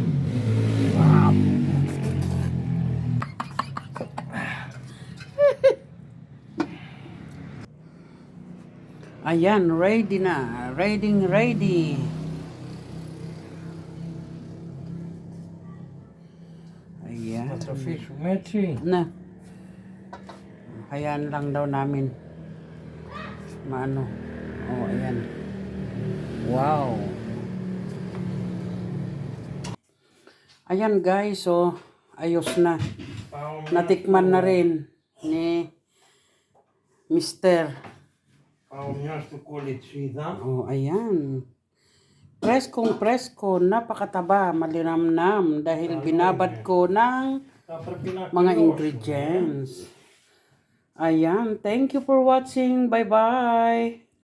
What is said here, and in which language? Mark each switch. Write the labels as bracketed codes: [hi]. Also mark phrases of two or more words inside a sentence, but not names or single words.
[tl] Wow. Ayan, ready na. Ready. Ayan. [el] θα το αφήσουμε έτσι. [tl] Na. Hayaan lang daw namin. Maano. Oh, ayan. Wow. Ayan guys, so ayos na. Natikman na rin ni Mr. [el] Πάω μια στο κολιτσίδα. [tl] Oh, ayan. Preskong, napakataba, malinamnam dahil binabad ko ng mga ingredients. Ayan, [en] thank you for watching. Bye-bye.